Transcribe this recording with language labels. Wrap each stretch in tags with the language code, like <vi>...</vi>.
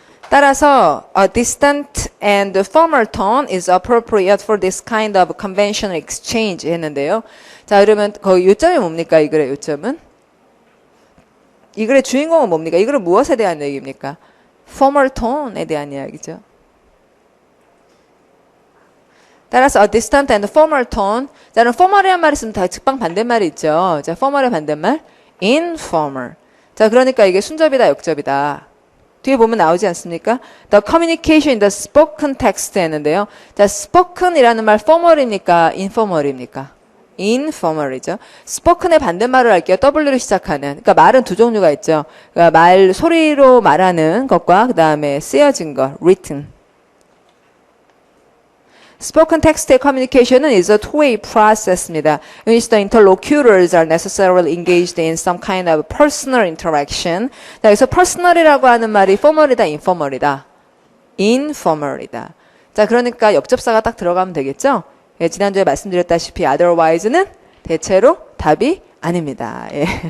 <ko>따라서</ko> <en>a distant and formal tone is appropriate for this kind of conventional exchange</en> <ko>했는데요. 자, 그러면 거기 요점이 뭡니까? 이 글의 요점은? 이 글의 주인공은 뭡니까? 이 글은 무엇에 대한 얘기입니까? formal tone에 대한 이야기죠. 따라서</ko> <en>a distant and formal tone.</en> <ko>자, 그럼 formal이란 말이 있으면 다 즉방 반대말이 있죠. 자, formal의 반대말 informal. 자, 그러니까 이게 순접이다, 역접이다. 뒤에 보면 나오지 않습니까?</ko> <en>The communication in the spoken text</en> <ko>했는데요. 자, spoken이라는 말 formal입니까? informal입니까? informal이죠. spoken의 반대말을 할게요. W로 시작하는. 그러니까 말은 두 종류가 있죠. 그러니까 말 소리로 말하는 것과 그 다음에 쓰여진 것, written.</ko> <en>Spoken text의 communication은 is a two-way process입니다. In which the interlocutors are necessarily engaged in some kind of personal interaction.</en> <ko>자, 여기서 personal이라고 하는 말이 formal이다, informal이다. informal이다. 자, 그러니까 역접사가 딱 들어가면 되겠죠? 예, 지난주에 말씀드렸다시피 otherwise는 대체로 답이 아닙니다. 예.</ko>